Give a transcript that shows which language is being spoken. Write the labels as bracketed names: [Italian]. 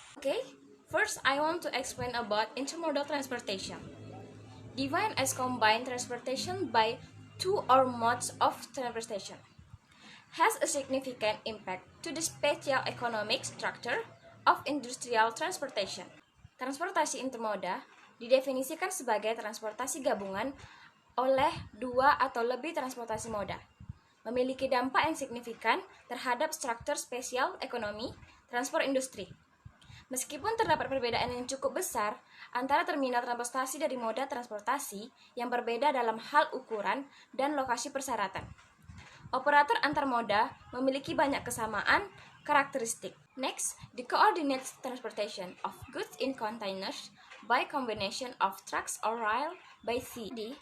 [English] Okay, first I want to explain about intermodal transportation. Defined as combined transportation by two or modes of transportation, has a significant impact to the spatial economic structure of industrial transportation. [Indonesian] Transportasi intermoda didefinisikan sebagai transportasi gabungan oleh dua atau lebih transportasi moda, memiliki dampak yang signifikan terhadap struktur spesial ekonomi transport industri. Meskipun terdapat perbedaan yang cukup besar antara terminal transportasi dari moda transportasi yang berbeda dalam hal ukuran dan lokasi persyaratan, operator antar moda memiliki banyak kesamaan karakteristik. [English] Next, the coordinate transportation of goods in containers by combination of trucks or rail by sea.